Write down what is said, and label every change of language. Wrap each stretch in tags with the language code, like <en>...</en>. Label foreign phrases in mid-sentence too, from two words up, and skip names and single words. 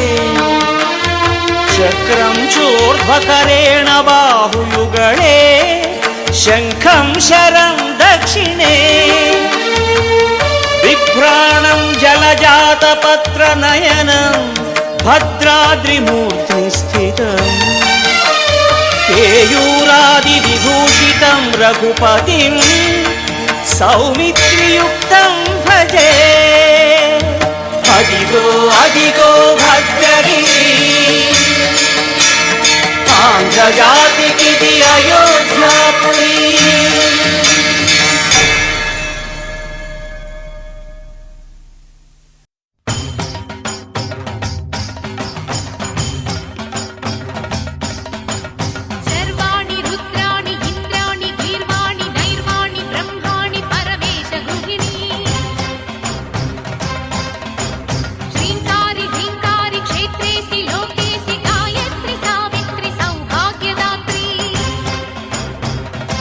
<sa>చక్రం చోర్ధ్వకరేణ బాహుయుగళే శంఖం శరం దక్షిణే బిభ్రాణం జలజాతపత్ర నయనం భద్రాద్రిమూర్తి స్థితం కేయూరాది విభూషితం రఘుపతిం సౌమిత్రియుక్తం భజే.</sa> <te>అదిగో అదిగో భద్రగిరి, ఆంధ్ర జాతికిది అయోధ్యాపురి.</te> <sa>सर्वाणि रुद्राणि इंद्राणि गीर्वाणि नैर्वाणि ब्रह्माणि परमेश गृहिणी श्रींकारी ह्रींकारी क्षेत्रेसि लोकेसि गायत्री सावित्री सौभाग्यदात्री</sa>